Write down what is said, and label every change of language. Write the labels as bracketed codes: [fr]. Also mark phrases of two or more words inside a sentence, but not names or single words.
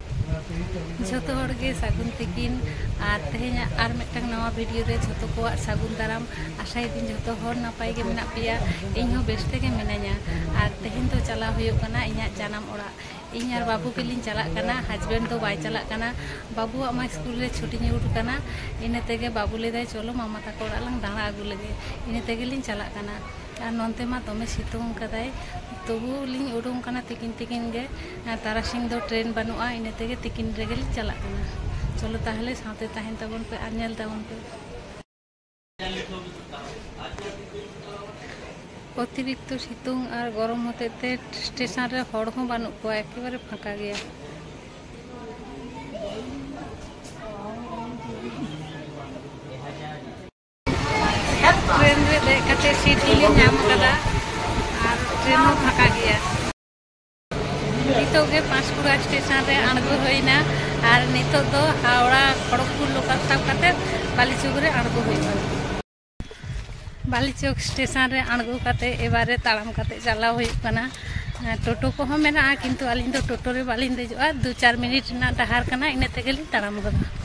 [sat] झोतो होड़ गे सागुन तिकिन और तेहेना आर मिटटांग नवा वीडियो रे झोतो को सागुन दाराम आशाई दिन झोतो होड़ नापाय गे मेना पेया इन हो बेस्ते गे मेनाया और तेहेन तो चला हुयो कना इना जानाम ओड़ा इन यार बाबू के लिन चला कना हस्बैंड तो बाय चला कना बाबू आमा स्कूल रे छुट्टी न्यूट कना इने तेगे बाबू ले दाय चलो मामा ताको ओड़ा लंग दाणा आगु लगे इने तेगे लिन चला कना और नोंते मा तमे सितुंग कदाय तबु लिन उडुंग कना तिकिन तिकिन गे तारासिंग दो ट्रेन बानुआ इने तेगे तिकिन रेगे लिन चला कना [bn] चलो ताहले [sat] साथे ताहेन ताबन पे आर नेल ताबन पे अतिरिक्त सितुंग और गरम होते स्टेशन रे हड़ हो बानु को एकेबारे फाँका गया ट्रेन रे देख कते सीट लिन नाम कदा और ट्रेन हो फाँका गया नितो गे पांचकुड़ा स्टेशन रे अणगो होइना और नितो दो हावड़ा खड़गपुर लोकल साब कते बालीचौक रे अणगो होइना बालीचौक स्टेशन रे अणगो कते एबारे ताड़ाम कते चला हुई कना टोटो को हो मेना किंतु अलिन दो टोटो रे बालिन देजोआ 2-4 मिनिट ना डहार कना इने तेगे लिन ताड़ाम गदा